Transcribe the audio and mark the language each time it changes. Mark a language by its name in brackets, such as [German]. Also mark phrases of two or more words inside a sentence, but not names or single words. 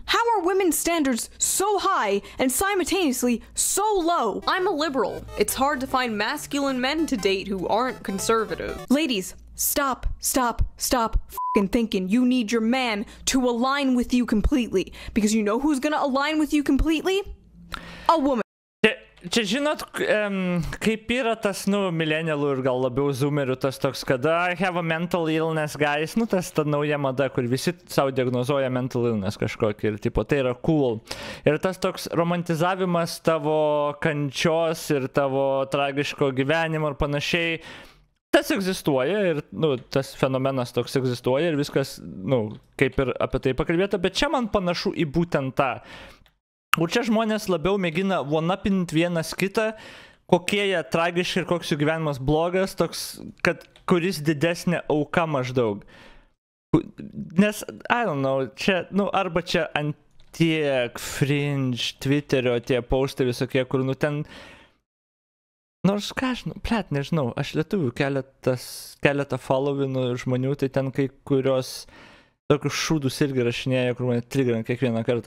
[English] How are women's standards so high and simultaneously so low? I'm a liberal. It's hard to find masculine men to date who aren't conservative. Ladies, stop f***ing thinking you need your man to align with you completely. Because you know who's gonna align with you completely? A woman. [Lithuanian] Čia žinot, kaip yra tas, millennialų ir gal labiau zoomerių tas toks, kada [English] I have a mental illness, guys, [Lithuanian] tas ta nauja mada, kur visi savo diagnozuoja [English] mental illness [Lithuanian] kažkokį ir tipo, tai yra cool. Ir tas toks romantizavimas tavo kančios ir tavo tragiško gyvenimo ir panašiai, tas egzistuoja ir, tas fenomenas toks egzistuoja ir viskas, kaip ir apie tai pakalbėta, bet čia man panašu į būtent tą. O čia žmonės labiau mėgina one-upinti vienas kitą, kokie jie tragiški ir koks jų gyvenimas blogas, toks, kad kuris didesnė auka maždaug. Nes, [English] I don't know, [Lithuanian] čia, arba čia ant tiek fringe, Twitterio tie postai visokie, kur, ten, nors ką, nežinau, aš lietuvių keletą followinu žmonių, tai ten kai kurios tokius šūdus irgi rašinėja, kur mane triggerina kiekvieną kartą.